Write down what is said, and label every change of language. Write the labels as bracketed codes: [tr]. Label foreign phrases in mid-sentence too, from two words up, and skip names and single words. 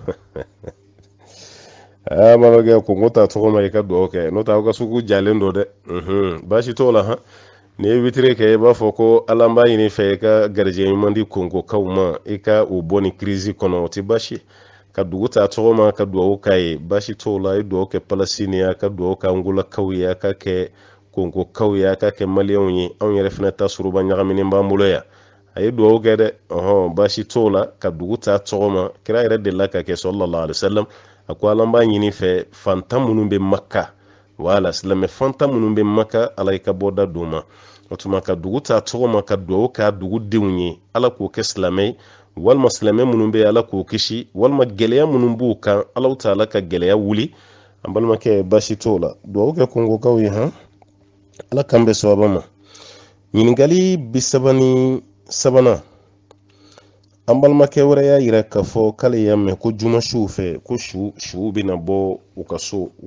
[bm] malokɛ kongo ta tɔgɔ ma i ka duwawu kɛ n'o tɛ aw ka sugu jalen don dɛ baasi t'o la ni ye witiri kɛ i b'a fɔ ko ala b'a ɲini fɛ i ka garijɛ ɲuman di kongokaw ma i ka o bɔ ni kirizi kɔnɔ o tɛ baasi ka dugu ta tɔgɔ ma ka duwawu k'a ye baasi t'o la i duwawu kɛ palasini ye a ka duwawu kɛ angolakaw ye a ka kɛ kongokaw ye a ka kɛ maliyɛnw ye anw yɛrɛ fana ta suruba ɲagaminen b'an bolo yan a ye duwawu kɛ dɛ baasi t'o la ka dugu ta tɔgɔ ma kira yɛrɛ delila ka kɛ [ar] صلى الله عليه وسلم [bm] a ko ala b'a ɲini fɛ fantan minnu bɛ maka wala silamɛ fantan minnu bɛ maka ala i ka bɔda d'u ma o tuma ka dugu ta tɔgɔ ma ka duwawu k'a dugu denw ye ala k'o kɛ silamɛ ye walima silamɛ minnu bɛ ala k'o kisi walima gɛlɛya minnu b'u kan ala ta'ala ka gɛlɛya wuli an balimakɛ baasi t'o la duwawu kɛ kongokaw ye ala k'an bɛ sababa ma ɲininkali bisabani sabana an balimakɛ wɛrɛ y'a yira k'a fɔ k'ale y'a mɛn ko jumasiw fɛ ko su bɛna bɔ u ka so